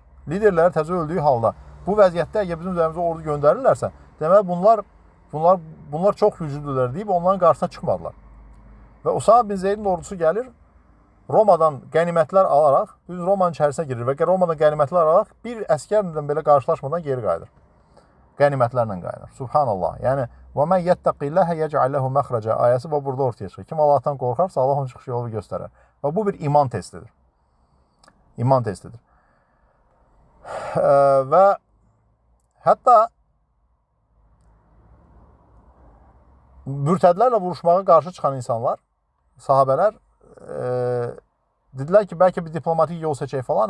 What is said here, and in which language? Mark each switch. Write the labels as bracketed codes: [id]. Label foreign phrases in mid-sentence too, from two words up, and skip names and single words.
[az] Liderləri təzə öldüyü halda bu vəziyyətdə əgər bizim üzərimizə ordu göndərirlərsə, deməli bunlar çox güclüdürlər deyib onların qarşısına çıxmadılar. Və Usama bin Zeydin ordusu gəlir, Romadan qənimətlər alaraq, düz Romanın içərisinə girir və Romadan qənimətlər alaraq bir əskərlə belə qarşılaşmadan geri qayıdır. Qənimətlərlə qayıdır. Subhanallah. Yəni, [ar] وَمَنْ يَتَّقِ اللّٰهَ يَجْعَلْ لَهُ مَخْرَجًا [az] ayəsi burada ortaya çıxır. Kim Allahdan qorxarsa, Allah onun çıxış yolu göstərər. Və bu bir iman testidir. İman testidir. Və hətta mürtədlərlə vuruşmağa qarşı çıxan insanlar, sahabələr dedilər ki, bəlkə bir diplomatik yol seçək falan.